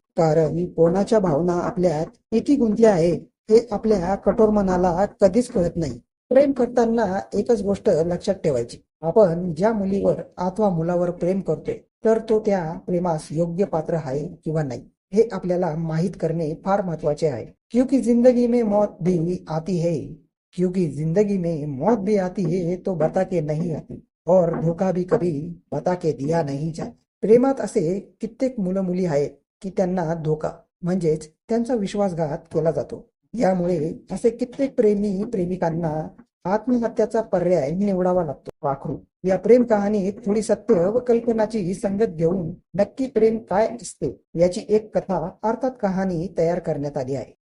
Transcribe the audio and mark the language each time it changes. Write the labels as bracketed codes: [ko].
[mr] कारण कोणाच्या भावना आपल्यात किती गुंतल्या आहेत हे आपल्या कठोर मनाला कधीच कळत नाही. प्रेम करताना एकच गोष्ट लक्षात ठेवायची, आपण ज्या मुलीवर अथवा मुलावर प्रेम करतोय तर तो त्या प्रेमास योग्य पात्र आहे किंवा नाही हे आपल्याला माहीत करणे फार महत्वाचे आहे. [hi] क्योंकि जिंदगी में मौत भी आती है, क्योंकि जिंदगी में मौत भी आती है तो बता के नहीं आती, और धोखा भी कभी बता के दिया नहीं जाता. [mr] प्रेमात असे कित्येक मुलं मुली आहेत की त्यांना धोका म्हणजेच त्यांचा विश्वासघात केला जातो. यामुळे असे कित्येक प्रेमी प्रेमिकांना आत्महत्याचा पर्याय निवडावा लागतो. पाखरू या प्रेम कहाणीत थोडी सत्य व कल्पनाची संगत घेऊन नक्की प्रेम काय असते याची एक कथा अर्थात कहाणी तयार करण्यात आली आहे.